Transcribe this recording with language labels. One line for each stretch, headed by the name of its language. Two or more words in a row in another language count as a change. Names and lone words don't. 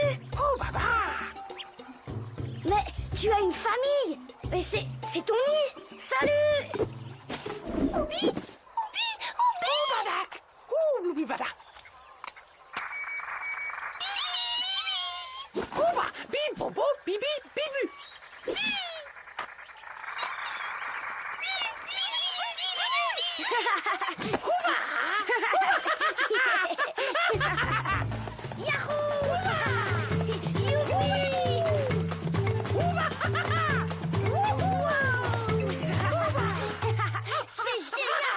French: Oh, baba! Mais tu as une famille! Mais c'est ton nid! Salut! Oubi! Oubi! Oubi! Oubadak! Oubi badak! Ouba! Bip bobo! Bibi! Bibu! Yahoo! Youpi! C'est génial!